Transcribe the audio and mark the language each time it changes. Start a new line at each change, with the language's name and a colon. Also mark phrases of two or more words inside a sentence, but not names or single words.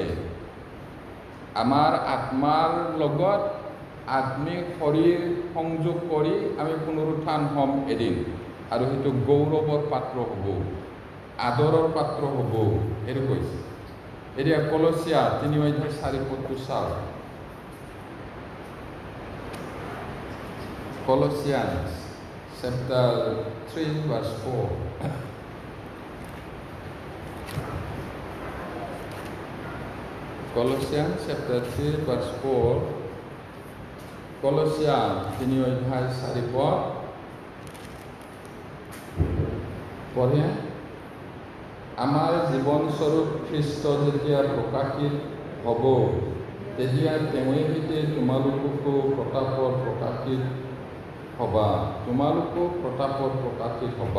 Assamese: আমাৰ আত্মাৰ লগত আত্মিক শৰীৰ সংযোগ কৰি আমি পুনৰুত্থান হ'ম এদিন, আৰু সেইটো গৌৰৱৰ পাত্ৰ হ'ব, আদৰৰ পাত্ৰ হ'ব, সেইটো কৈছে। এতিয়া কলচীয়া 3:4 চাওক।
English: Colossians chapter 3 verse 4. Colossians chapter 3 verse 4.
Assamese: Colossians 3:4 পঢ়ে। আমাৰ জীৱনস্বৰূপ খ্ৰীষ্ট যেতিয়া প্ৰকাশিত হ'ব তেতিয়া তেওঁৱে সৈতে তোমালোককো প্ৰতাপত প্ৰকাশিত হ'বা, তোমালোকো প্ৰতাপত প্ৰকাশিত হ'বা।